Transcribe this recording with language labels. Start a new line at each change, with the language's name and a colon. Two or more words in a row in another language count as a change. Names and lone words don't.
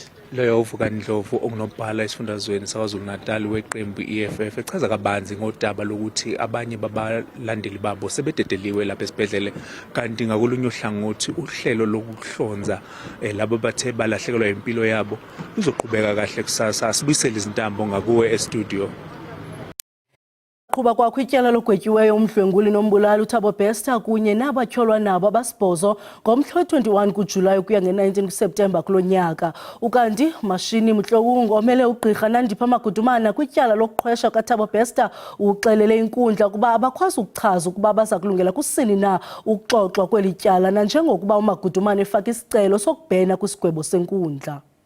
Zulu: Loyo uvuka Ndlovu ongunobhala esifundazweni saKwaZulu-Natal weqembu EFF echaza kabanzi ngodaba lokuthi abanye babalandeli babo sebededeliwe lapha esibhedlele, kanti ngakolunye uhlangothi uhlelo lokuhlonza labo bathe balahlekelwa impilo yabo luzoqhubeka kahle kusasa. Asibuyisele izintambo ngakuwe e-studio.
Xhosa: Qhuba kwakho ityala logwetyiweyo umdlwenguli nombulali uThabo Bester kunye nabatyholwa nabo abasibhozo ngomhla 21 kuJulayi ukuya nge-19 kuSeptemba kulo nyaka. Ukanti Mashini Mhlowungu omele ugqirha Nandipha Magudumana kwityala lokuqhwesha kaThabo Bester uxelele inkundla ukuba abakwazi ukuchaza ukuba baza kulungela kusini na ukuxoxwa kweli tyala nanjengokuba uMagudumana efaka isicelo sokubhena kwisigwebo senkundla.